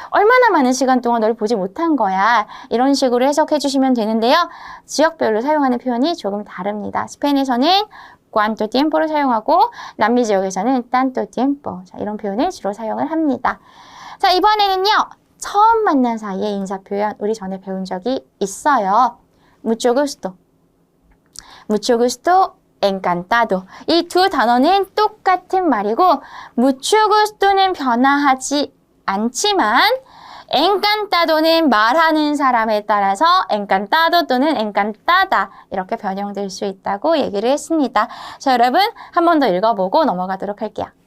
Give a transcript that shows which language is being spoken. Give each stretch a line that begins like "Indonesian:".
Korean: 얼마나 많은 시간 동안 널 보지 못한 거야. 이런 식으로 해석해 주시면 되는데요. 지역별로 사용하는 표현이 조금 다릅니다. 스페인에서는
Spanish: cuánto tiempo
Korean: 를 사용하고 남미 지역에서는
Spanish: tanto tiempo.
Korean: 자, 이런 표현을 주로 사용을 합니다. 자, 이번에는요. 처음 만난 사이의 인사 표현 우리 전에 배운 적이 있어요.
Spanish: mucho gusto, mucho gusto, encantado.
Korean: 이 두 단어는 똑같은 말이고
Spanish: mucho gusto
Korean: 는 변화하지 않지만 encantado는 말하는 사람에 따라서 encantado 또는 encantada 이렇게 변형될 수 있다고 얘기를 했습니다. 자, 여러분 한 번 더 읽어보고 넘어가도록 할게요.